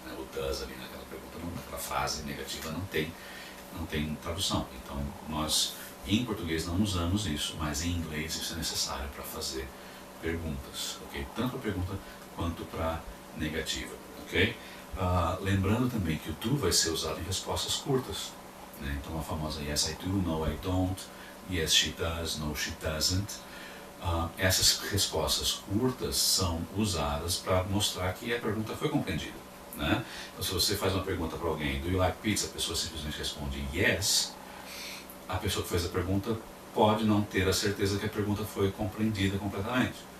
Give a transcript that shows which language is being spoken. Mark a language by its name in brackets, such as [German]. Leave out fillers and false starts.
[Portuguese] Né? O does ali naquela pergunta, naquela frase negativa não tem tradução. Então nós em português não usamos isso, mas em inglês isso é necessário para fazer perguntas, ok? Tanto para pergunta quanto para negativa, ok? Lembrando também que o do vai ser usado em respostas curtas, né? Então a famosa [English] yes I do, no I don't, yes she does, no she doesn't. [Portuguese] Essas respostas curtas são usadas para mostrar que a pergunta foi compreendida, né? Então se você faz uma pergunta para alguém, [English] do you like pizza? [Portuguese] A pessoa simplesmente responde yes. A pessoa que fez a pergunta pode não ter a certeza que a pergunta foi compreendida completamente.